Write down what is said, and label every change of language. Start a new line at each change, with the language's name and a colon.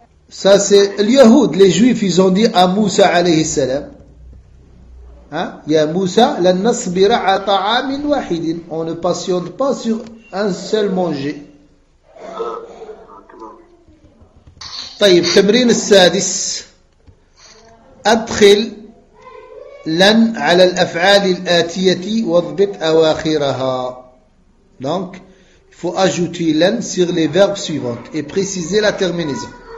French: Ça c'est
Arabic: اليهود,
French: les juifs ils ont dit à Moussa عليه السلام
Arabic: يا موسى لن نصبر على طعام واحد,
French: on ne patiente pas sur un seul manger.
Arabic: طيب تمرين السادس ادخل لن على الأفعال الآتية واضبط أواخرها.
French: Donc, il faut ajouter لن sur les verbes suivants et préciser la terminaison.